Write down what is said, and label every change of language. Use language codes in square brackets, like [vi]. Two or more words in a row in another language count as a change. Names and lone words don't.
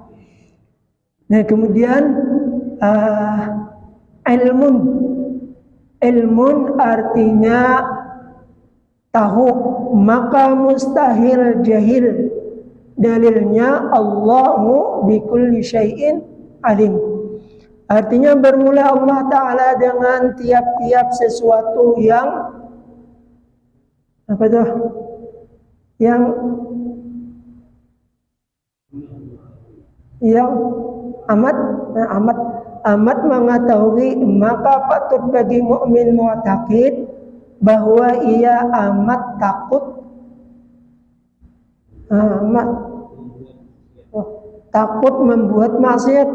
[id] Nah kemudian ilmun artinya tahu, maka mustahil jahil. Dalilnya [ar] الله بكل شيء عليم. [id] Artinya bermula Allah Ta'ala dengan tiap-tiap sesuatu yang yang amat mengetahui, maka patut bagi mukmin mu'taqid bahwa ia amat takut membuat maksiat.